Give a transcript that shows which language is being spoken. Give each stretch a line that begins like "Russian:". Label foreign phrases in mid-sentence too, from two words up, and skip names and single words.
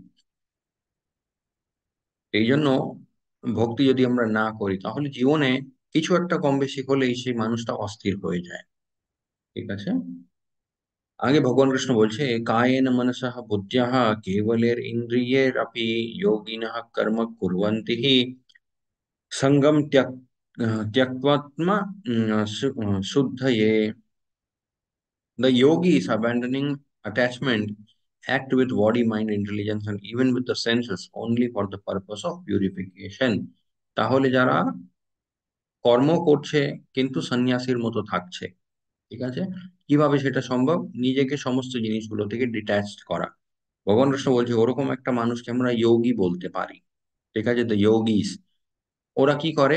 Bangla: এই জন্য ভক্তি যদি আমরা না করি তাহলে জীবনে কিছু একটা কম বেশি হলেই সেই মানুষটা অস্থির হয়ে যায়। ঠিক আছে। আগে ভগবান কৃষ্ণ বলছে,
Sanskrit: কায়েন মনসঃ বুদ্ধ্যা কেবলের ইন্দ্রিয়ের अपि योगिनः कर्म कुर्वन्ति हि संगम त्यक्त्वा शुद्धये।
English: The yogi is abandoning attachment, act with body, mind, intelligence, and even with the senses only for the purpose of purification.
Bangla: তাহলে যারা কর্ম করছে কিন্তু সন্ন্যাসীর মতো থাকছে, ঠিক আছে, কিভাবে সেটা সম্ভব? নিজেকে সমস্ত জিনিসগুলো থেকে ডিট্যাচড করা। ভগবান কৃষ্ণ বলছে ওরকম একটা মানুষকে আমরা যোগী বলতে পারি। ঠিক আছে,
English: the yogis.
Bangla: ওরা কি করে?